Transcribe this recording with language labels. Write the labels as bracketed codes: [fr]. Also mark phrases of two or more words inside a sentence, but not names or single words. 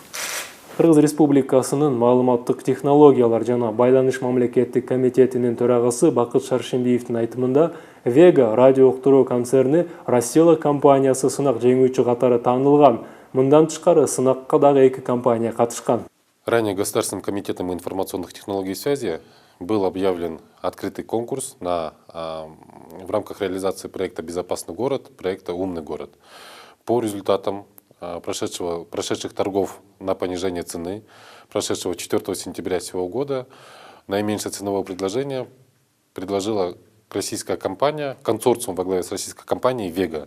[ky] Кыргыз Республикасынын маалыматтык технологиялар жана байланыш мамлекеттик комитетинин төрагасы Бакыт Шаршембиевдин айтымында Вега радио уктуруу концерни Россия компаниясы сынак жеңүүчү катары таанылган. Мындан тышкары сынакка дагы 2 компания катышкан. [ru] Ранее Государственным комитетом информационных технологий и связи был объявлен открытый конкурс в рамках реализации проекта «Безопасный город», проекта «Умный город». По результатам прошедших торгов на понижение цены, прошедшего 4 сентября сего года, наименьшее ценовое предложение предложила российская компания, консорциум во главе с российской компанией «Вега».